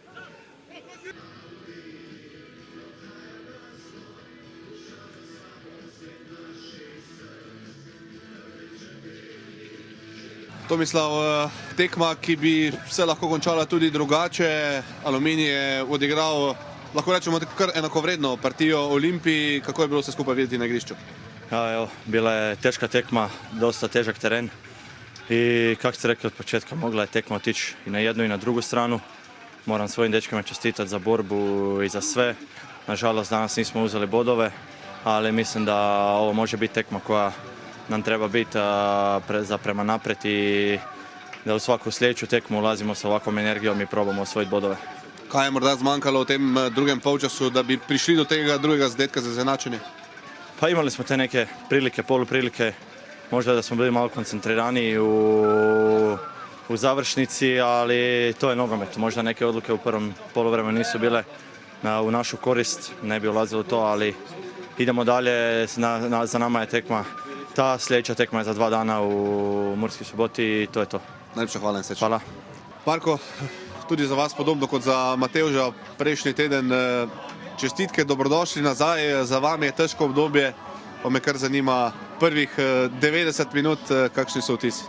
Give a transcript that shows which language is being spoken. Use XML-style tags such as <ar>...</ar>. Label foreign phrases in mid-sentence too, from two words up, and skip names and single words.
<sl>Tomislav, tekma, ki bi se lahko končala tudi drugače. Aluminij je odigral, lahko rečemo, kar enakovredno partijo Olimpiji. Kako je bilo vse skupaj videti na igrišču? Ja,</sl> <hr>evo, bila je teška tekma, dosta težak teren. I kako ste rekli od početka, mogla je tekma otići i na jednu i na drugu stranu. Moram svojim dečkima čestitati za borbu i za sve. Nažalost, danas nismo uzeli bodove, ali mislim da ovo može biti tekma koja nam treba biti za prema naprijed i da u svaku sljedeću tekmu ulazimo sa ovakvom energijom i probamo osvojiti bodove.</hr> <sl>Kaj je morda zmanjkalo v tem drugem polčasu, da bi prišli do tega drugega zadetka za izenačenje?</sl> <hr>Pa imali smo te neke prilike, poluprilike, možda da smo bili malo koncentrirani u završnici, ali to je nogomet. Možda neke odluke u prvom poluvremenu nisu bile u našu korist, ne bi ulazilo u to, ali idemo dalje, za nama je tekma. Ta sljedeća tekma je za 2 dana u Murski Soboti i to je to.</hr> <sl>Najlepša hvala in srečno. Hvala. Marko, tudi za vas podobno kot za Matevža prejšnji teden. Čestitke, dobrodošli nazaj. Za vami je težko obdobje, pa me kar zanima prvih 90 minut, kakšni so vtisi?</sl>